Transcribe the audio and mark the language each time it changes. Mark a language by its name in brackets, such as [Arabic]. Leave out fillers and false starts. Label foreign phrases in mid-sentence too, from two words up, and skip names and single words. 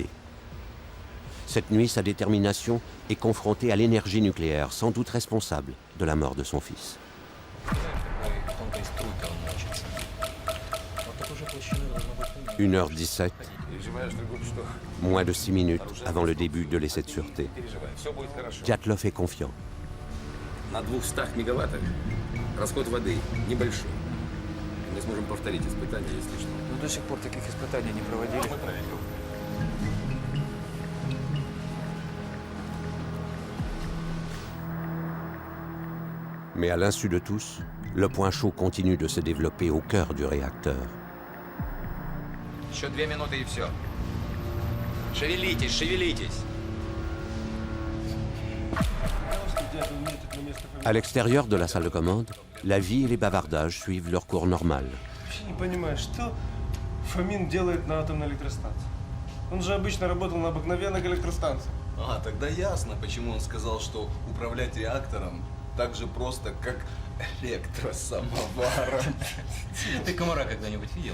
[French] Cette nuit, sa détermination est confrontée à l'énergie nucléaire, sans doute responsable de la mort de son fils. 1h17, moins de 6 minutes avant le début de l'essai de sûreté. Dyatlov est confiant. [Russian] На 200 мегаваттах расход воды небольшой. Мы сможем повторить испытания, если что. Но до сих пор таких испытаний не проводили. [French] Mais à l'insu de tous, le point chaud continue de se développer au cœur du réacteur. [Russian] Еще 2 минуты и все. Шевелитесь, шевелитесь. [French] À l'extérieur de la salle de commande, la vie et les bavardages suivent leur cours normal. [Russian] Вообще не понимаю, что Фомин делает на атомной электростанции. Он же обычно работал на обыкновенных электростанциях. А, тогда ясно, почему он сказал, что управлять реактором так же просто, как электросамоваром. Ты комара когда-нибудь видел?